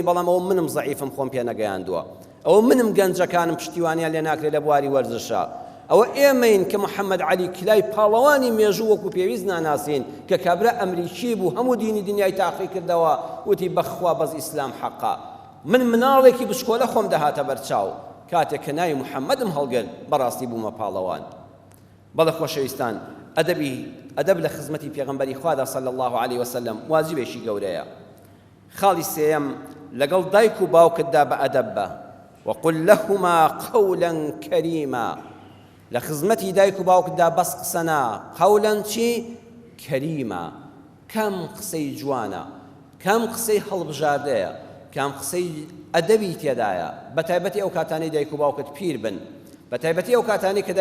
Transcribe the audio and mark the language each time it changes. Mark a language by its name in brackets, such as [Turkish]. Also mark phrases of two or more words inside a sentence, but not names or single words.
[Central Kurdish] بەڵام ئەوە منم زەعیفم خۆم پێ نەگەیاندووە ئەوە منم گەنجەکانم پشتیوانیان لێ ناکرێت لە بواری وەرزشە ئەوە ئێمەین کە محەممەد عەلی کلای پاڵەوانی مێژوو وەکو پێویست ناناسین کە کابرا ئەمریکی بوو هەموو دینی دنیای تاقی کردەوە وتی بەخوا بەز ئیسلام حەقا من مناڵێکی بچکۆلە خۆم دەهاتە بەرچاو کاتێک کە ناوی محەممەدم هەڵگرت بەڕاستی بوومە پاڵەوان بەڵە خۆشەویستان ئەدەب لە خزمەتی پێغەمبەری خوادا [Arabic] صلی الله عليه وسلم [Central Kurdish] واجبێکی گەورەیە خاڵی سێیەم لەگەڵ دایک و باوکتدا بە ئەدەب بە [Arabic] وقل لهما قولا كريما [Central Kurdish] لە خزمەتی دایک و باوکتدا بەس قسەنا قەولەن چی کەریمە کەم قسەی جوانە کەم قسەی هەڵبژاردەیە کەم قسەی ئەدەبی تێدایە بە تایبەتی ئەو کاتانەی دایک و باوکت پیر بن بە تایبەتی ئەو کاتانی کە